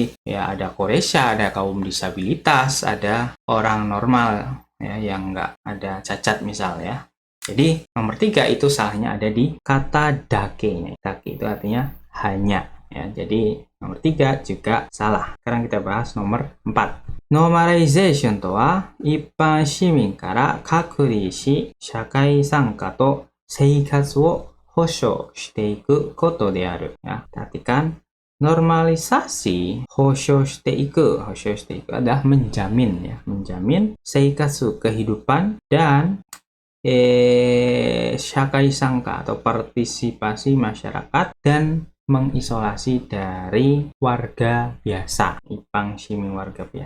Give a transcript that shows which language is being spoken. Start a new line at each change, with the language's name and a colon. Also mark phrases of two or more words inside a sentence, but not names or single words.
Indonesian: Jadi ya ada koreisha, ada kaum disabilitas, ada orang normal ya, yang nggak ada cacat misal ya. Jadi nomor 3 itu salahnya ada di kata dake-nya. Dake itu artinya hanya ya. Jadi nomor 3 juga salah. Sekarang kita bahas nomor 4.
Japanese: Normalization とは一般市民から隔離し、社会参加と生活を保障していくことである.
Indonesian: Ya, perhatikan. Normalisasi,
Japanese: 保障していく
Indonesian: adalah menjamin ya, menjamin seikatsu kehidupan dan
Japanese: 社会 参加
Indonesian: atau partisipasi masyarakat dan mengisolasi dari warga biasa,
Japanese: 一般 市民
Indonesian: warga biasa.